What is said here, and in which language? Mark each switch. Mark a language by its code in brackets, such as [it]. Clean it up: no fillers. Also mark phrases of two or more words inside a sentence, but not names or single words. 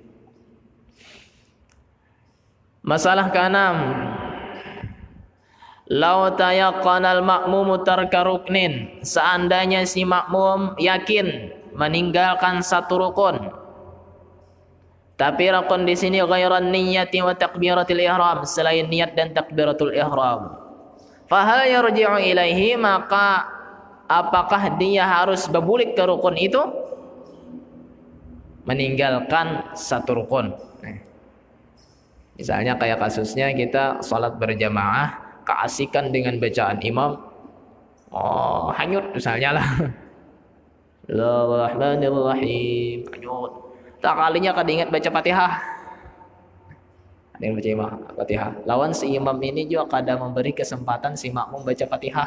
[id] Masalah ke-6. [ar] لو تيقن المأموم ترك ركن, [id] seandainya si makmum yakin meninggalkan satu rukun. Tapi rukun di sini [ar] غير النية وتكبيرة الإحرام, [id] selain niat dan takbiratul ihram. [ar] فهل يرجع إليه, maka apakah dia harus berbalik ke rukun itu? [id] Meninggalkan satu rukun. Misalnya kayak kasusnya kita salat berjamaah, keasikan dengan bacaan imam, hanyut misalnya lah. [bjn] Bismillahirrahmanirrahim, hanyut. Tak kalinya kada ingat baca Fatihah. dengan baca imam Fatihah. Lawan si imam ini juga kadang memberi kesempatan si makmum baca Fatihah.